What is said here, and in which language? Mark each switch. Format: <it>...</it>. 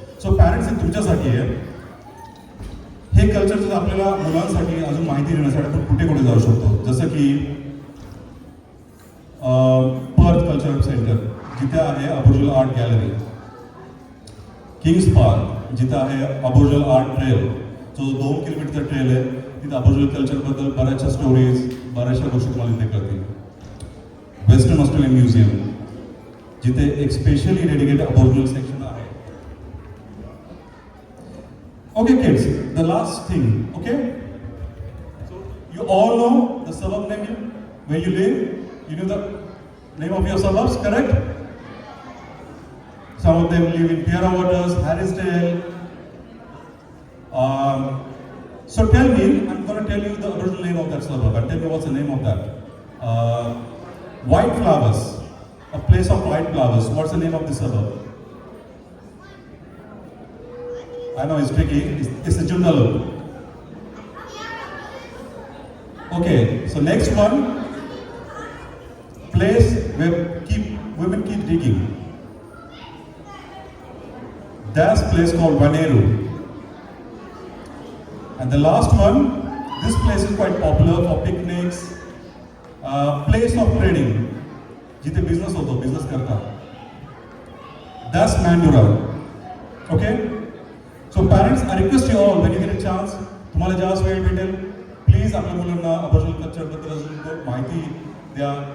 <mr>So parents हे तुमच्यासाठी आहे. हे कल्चरचं आपल्याला मुलांसाठी अजून माहिती देण्यासाठी आपण कुठे कुठे जाऊ शकतो, जसं की पर्थ कल्चरल सेंटर जिथे आहे Aboriginal art gallery, Kings park जिथे आहे अबोरिजिनल आर्ट ट्रेल, जो 2 किलोमीटरचा ट्रेल आहे. तिथे अबोरिजिनल कल्चरबद्दल बऱ्याचशा स्टोरीज, बऱ्याचशा गोष्टी तुम्हाला इथे कळतील. वेस्टर्न ऑस्ट्रेलियन म्युझियम जिथे एक स्पेशली डेडिकेटेड अबोरिजिनल सेक्शन आहे.</mr> <en>Okay kids, the last thing, okay? So you all know the suburb name where you live? You know the name of your suburbs, correct? Some of them live in Pierra Waters, Harrisdale. So tell me, I'm going to tell you the original name of that suburb and tell me what's the name of that. White Flowers, a place of white flowers. What's the name of the suburb? I know it's tricky. It's the Joondalup. Okay, so next one, place where women keep digging. That's a place called Vaneru. And the last one, this place is quite popular for picnics, place of trading.</en> <mr>जिथे business होतो, business करता.</mr> <en>That's Mandurah. Okay? So parents, I request you all, when you get a chance,</en> <mr>तुम्हाला ज्यावेळेस वेळ भेटेल, please आपल्या मुलांना Aboriginal कल्चरबद्दल अजून माहिती द्या.</mr>